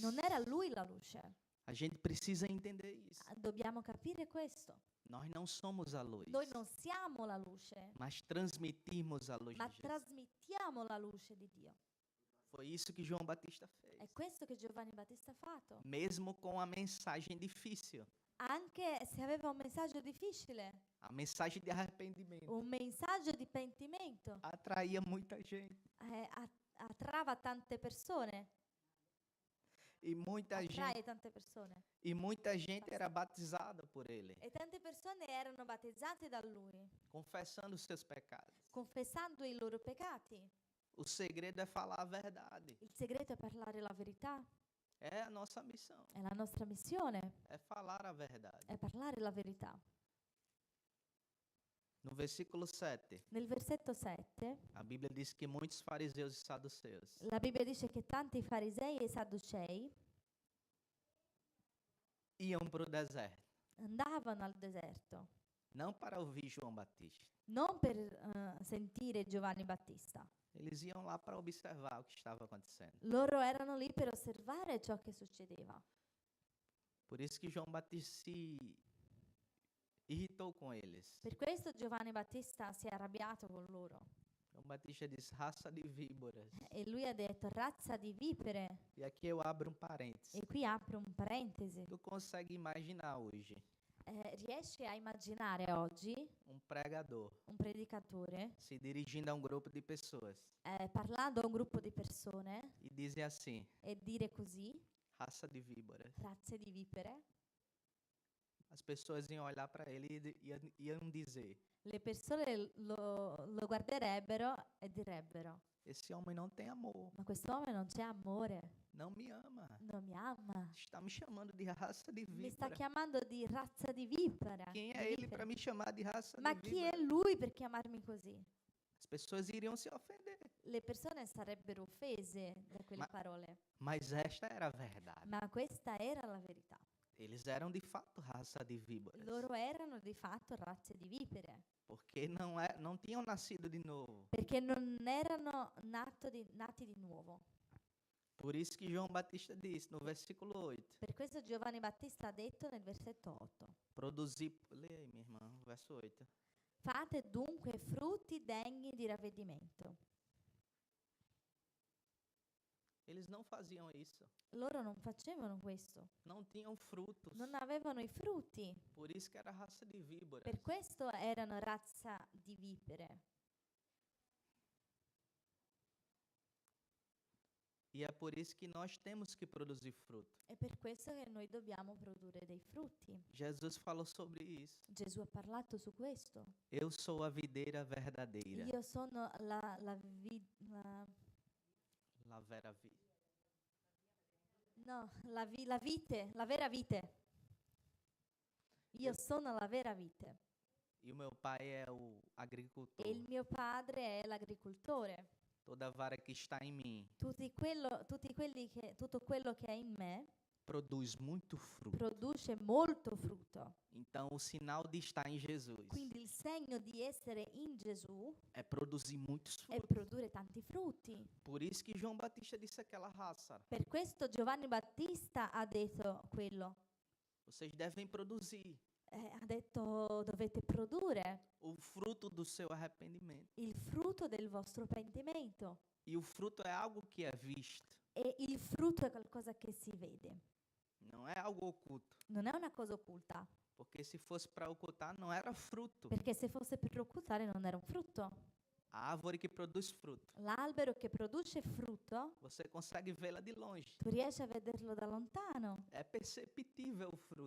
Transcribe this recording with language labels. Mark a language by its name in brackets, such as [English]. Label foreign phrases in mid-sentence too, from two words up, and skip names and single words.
[Italian] Non era lui la luce. [Portuguese] A gente precisa entender isso. [Italian] Dobbiamo capire questo. [Portuguese] Nós não somos a luz, [Italian] Noi non siamo la luce, [Portuguese] mas transmitimos a luz [Italian] ma [Portuguese] de Jesus. [Italian] trasmettiamo la luce di Dio. [Portuguese] Foi isso que João Batista fez. [Italian] È questo che Giovanni Battista ha fatto. [Portuguese] Mesmo com a mensagem difícil, [Italian] Anche se aveva un messaggio difficile, [Portuguese] a mensagem de arrependimento, [Italian] un messaggio di pentimento, [Portuguese] atraía muita gente. [Italian] attrava tante persone, [Portuguese] E muita [Italian] attrae [Portuguese] gente, [Italian] tante persone. [Portuguese] era batizada por ele, [Italian] E tante persone erano battezzate da lui, [Portuguese] confessando os seus pecados. [Italian] confessando i loro peccati. [Portuguese] O segredo é falar a verdade. [Italian] Il segreto è parlare la verità, [Portuguese] É a nossa missão, [Italian] è la nostra missione, [Portuguese] é falar a verdade. [Italian] è parlare la verità. [Portuguese] No versículo 7, [Italian] Nel versetto 7, [Portuguese] a Bíblia diz que muitos fariseus e saduceus [Italian] la Bibbia dice che tanti farisei e sadducei [Portuguese] iam para o deserto, [Italian] andavano al deserto, [Portuguese] não para ouvir João Batista. [Italian] non per sentire Giovanni Battista. [Portuguese] Eles iam lá para observar o que estava acontecendo. [Italian] Loro erano lì per osservare ciò che succedeva. [Portuguese] Por isso que João Batista se irritou com eles. [Italian] Per questo Giovanni Battista si è arrabbiato con loro [Portuguese] João Batista disse, raça de víboras. [Italian] e lui ha detto razza di vipere. [Portuguese] E aqui eu abro um parênteses. [Italian] E qui apro un parentesi. [Portuguese] Tu consegue imaginar hoje [Italian] Riesci a immaginare oggi [Portuguese] um pregador [Italian] un predicatore [Portuguese] se dirigindo a um grupo de pessoas [Italian] parlando a un gruppo di persone [Portuguese] e dizer assim, [Italian] e dire così, [Portuguese] raça de víboras. [Italian] razze di vipere? [Portuguese] As pessoas iam olhar para ele e iam dizer, [Italian] Le persone lo guarderebbero e direbbero: [Portuguese] esse homem não tem amor, [Italian] ma quest'uomo non c'è amore, [Portuguese] não me ama. [Italian] non mi ama, [Portuguese] Está me chamando de raça de [Italian] mi sta [Portuguese] víbora. [Italian] chiamando di razza di vipera. [Portuguese] Quem [Italian] di [Portuguese] é ele [Italian] vipere. [Portuguese] para me chamar de raça [Italian] Ma [Portuguese] de [Italian] chi è [Portuguese] víbora? [Italian] lui per chiamarmi così? [Portuguese] As pessoas iriam se ofender. [Italian] Le persone sarebbero offese da quelle Ma- parole, [Portuguese] Mas esta era a verdade. [Italian] ma questa era la verità. [Portuguese] Eles eram de fato raça de víboras. [Italian] Loro erano di fatto razze di vipere, [Portuguese] Porque não tinham nascido de novo. [Italian] perché non erano nati di nuovo. [Portuguese] Por isso que João Batista disse no versículo 8, [Italian] Per questo Giovanni Battista ha detto nel versetto 8: [Portuguese] produzir, lê aí minha irmã, [Italian] verso 8. fate dunque frutti degni di ravvedimento. [Portuguese] Eles não faziam isso. [Italian] Loro non facevano questo, [Portuguese] Não tinham frutos. [Italian] non avevano i frutti, [Portuguese] Por isso que era raça de víboras. [Italian] per questo erano razza di vipere. [Portuguese] E é por isso que nós temos que produzir fruto. [Italian] È per questo che noi dobbiamo produrre dei frutti. [Portuguese] Jesus falou sobre isso. [Italian] Gesù ha parlato su questo. [Portuguese] Eu sou a videira verdadeira. [Italian] Io sono la La vera vi. vite, la vera vite. Io sono la vera vite. [Portuguese] E o meu pai é o agricultor. [Italian] E il mio padre è l'agricoltore. [Portuguese] Toda vara que está em mim [Italian] Tutto quello che è in me [Portuguese] produz muito fruto. [Italian] produce molto frutto. [Portuguese] Então, o sinal de estar em Jesus [Italian] Quindi il segno di essere in Gesù [Portuguese] é produzir muitos [Italian] è [Portuguese] frutos. [Italian] produrre tanti frutti. [Portuguese] Por isso que João Batista disse aquela raça. [Italian] Per questo Giovanni Battista ha detto quello. [Portuguese] Vocês devem produzir [Italian] Ha detto dovete produrre [Portuguese] o fruto do seu arrependimento. [Italian] il frutto del vostro pentimento. [Portuguese] E o fruto é algo que é visto, [Italian] E il frutto è qualcosa che si vede. [Portuguese] não é algo oculto. [Italian] Non è una cosa occulta. [Portuguese] Porque se fosse para ocultar, não era fruto. [Italian] Perché se fosse per occultare non era un frutto. [Portuguese] A árvore que produz fruto, [Italian] L'albero che produce frutto, [Portuguese] você consegue vê-la de longe. [Italian] tu riesci a vederlo da lontano. [Portuguese] É perceptível o fruto.